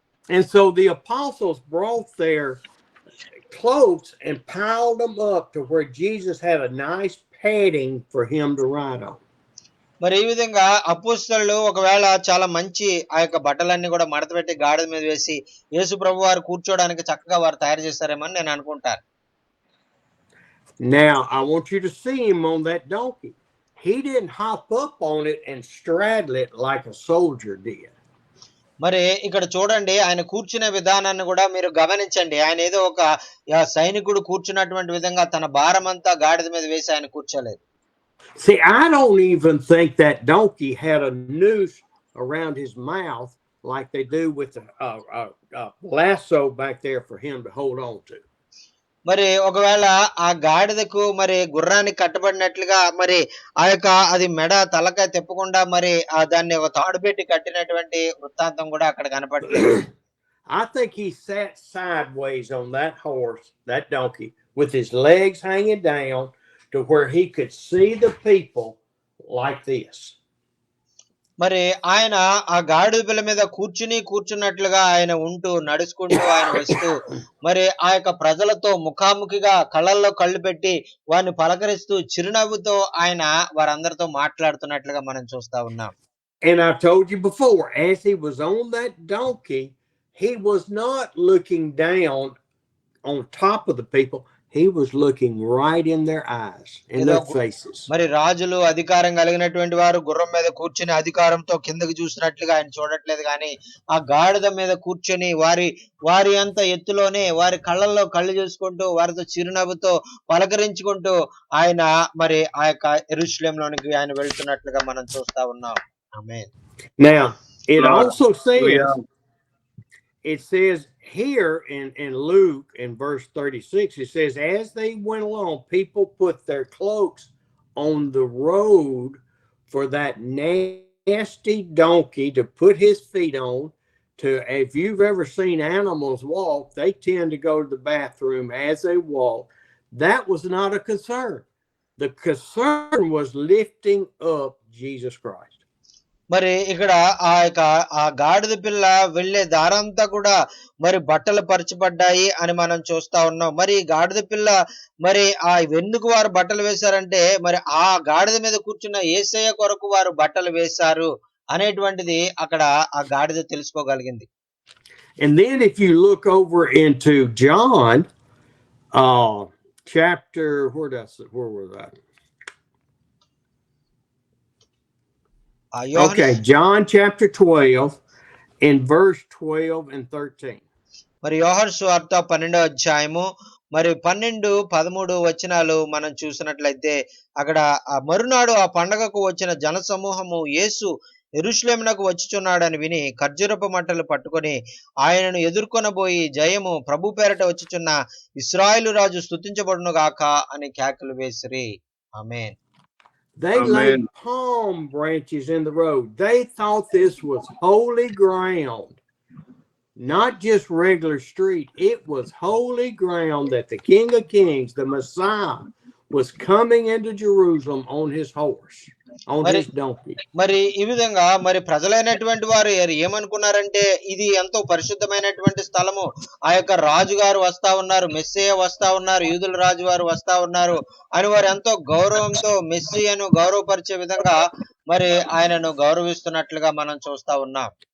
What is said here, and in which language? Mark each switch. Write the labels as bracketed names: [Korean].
[English] And so the apostles brought their cloaks and piled them up to where Jesus had a nice padding for him to ride on. [Telugu] మరి ఈ విధంగా అపోస్తలులు ఒకవేళ చాలా మంచి ఆ యొక్క బట్టలన్నీ కూడా మడత పెట్టి గాడిద మీద వేసి యేసు ప్రభు వారు కూర్చోడానికి చక్కగా వారు తయారు చేస్తారేమో నేను అనుకుంటాను. [English] Now I want you to see him on that donkey. He didn't hop up on it and straddle it like a soldier did. [Telugu] మరి ఇక్కడ చూడండి ఆయన కూర్చునే విధానాన్ని కూడా మీరు గమనించండి. ఆయన ఏదో ఒక సైనికుడు కూర్చున్నటువంటి విధంగా తన భారమంతా గాడిద మీద వేసి ఆయన కూర్చోలేదు. [English] See, I don't even think that donkey had a noose around his mouth like they do with a lasso back there for him to hold on to. [Telugu] మరి ఒకవేళ ఆ గాడిదకు మరి గుర్రానికి కట్టబడినట్లుగా మరి ఆ యొక్క అది మెడ తలకాయ తిప్పకుండా మరి దాన్ని ఒక తాడు పెట్టి కట్టినటువంటి వృత్తాంతం కూడా అక్కడ కనపడలేదు. [English] I think he sat sideways on that horse, that donkey, with his legs hanging down to where he could see the people like this. [Telugu] మరి ఆయన ఆ గాడిద పిల్ల మీద కూర్చున్నట్లుగా ఆయన ఉంటూ నడుచుకుంటూ ఆయన వస్తూ మరి ఆ యొక్క ప్రజలతో ముఖాముఖిగా కళ్ళల్లో కళ్ళు పెట్టి వారిని పలకరిస్తూ చిరునవ్వుతో ఆయన వారందరితో మాట్లాడుతున్నట్లుగా మనం చూస్తా ఉన్నాం. [English] And I told you before, as he was on that donkey, he was not looking down on top of the people. He was looking right in their eyes, in their faces. [Telugu] మరి రాజులు అధికారం కలిగినటువంటి వారు గుర్రం మీద కూర్చుని అధికారంతో కిందకి చూసినట్లుగా ఆయన చూడట్లేదు, కానీ ఆ గాడిద మీద కూర్చొని వారి అంత ఎత్తులోనే వారి కళ్ళల్లో కళ్ళు చూసుకుంటూ వారితో చిరునవ్వుతో పలకరించుకుంటూ ఆయన మరి ఆ యొక్క యెరూషలేములోనికి ఆయన వెళ్తున్నట్లుగా మనం చూస్తా ఉన్నాం. ఆమేన్. [English] Now, it Lord, also says, hallelujah. it says here in Luke in verse 36, it says, as they went along, people put their cloaks on the road for that nasty donkey to put his feet on. If you've ever seen animals walk, they tend to go to the bathroom as they walk. That was not a concern. The concern was lifting up Jesus Christ. [Telugu] మరి ఇక్కడ ఆ గాడిద పిల్ల వెళ్లే దారంతా కూడా మరి బట్టలు పరచబడ్డాయి అని మనం చూస్తా ఉన్నాం. మరి గాడిద పిల్ల మరి ఎందుకు వారు బట్టలు వేశారంటే మరి ఆ గాడిద మీద కూర్చున్న యేసయ్య కొరకు వారు బట్టలు వేశారు అనేటువంటిది అక్కడ ఆ గాడిద తెలుసుకోగలిగింది. [English] And then if you look over into John chapter, where was that? Okay, John chapter 12 in verse 12 and 13. [Telugu] మరి యోహాను సువార్త 12వ అధ్యాయము మరి 12, 13 వచనాలు మనం చూసినట్లయితే అక్కడ ఆ మరునాడు ఆ పండగకు వచ్చిన జన సమూహము యేసు యెరూషలేమునకు వచ్చుచున్నాడని విని ఖర్జూరపు మంటలు పట్టుకొని ఆయనను ఎదుర్కొనబోయి జయము ప్రభు పేరట వచ్చుచున్న ఇశ్రాయేలు రాజు స్తుతించబడును గాక అని కేకలు వేసిరి. ఆమేన్. [English] They laid palm branches in the road. They thought this was holy ground, not just regular street. It was holy ground that the King of Kings, the Messiah, was coming into Jerusalem on his horse, on his donkey. [Telugu] మరి ఈ విధంగా మరి ప్రజలైనటువంటి వారు ఏమనుకున్నారంటే ఇది ఎంతో పరిశుద్ధమైనటువంటి స్థలము, ఆ యొక్క రాజుగారు వస్తా ఉన్నారు, మెస్సియా వస్తా ఉన్నారు, యూదుల రాజు వారు వస్తా ఉన్నారు అని వారు ఎంతో గౌరవంతో మెస్సియాను గౌరవపరిచే విధంగా మరి ఆయనను గౌరవిస్తున్నట్లుగా మనం చూస్తా ఉన్నాం.